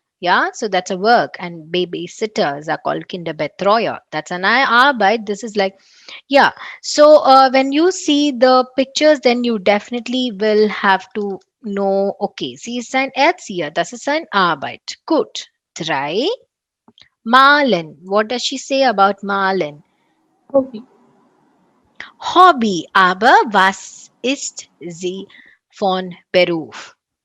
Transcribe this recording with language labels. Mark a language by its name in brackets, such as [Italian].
[English] Yeah, so that's a work, and babysitters are called Kinderbetreuer. That's an Arbeit. This is like, yeah. So when you see the pictures, then you definitely will have to know, okay, [German] sie ist ein Erzieher, das ist ein Arbeit. Gut. 3. Malen. [English] What does she say about Malen? Hobby. Hobby. [German] Aber was ist sie von Beruf?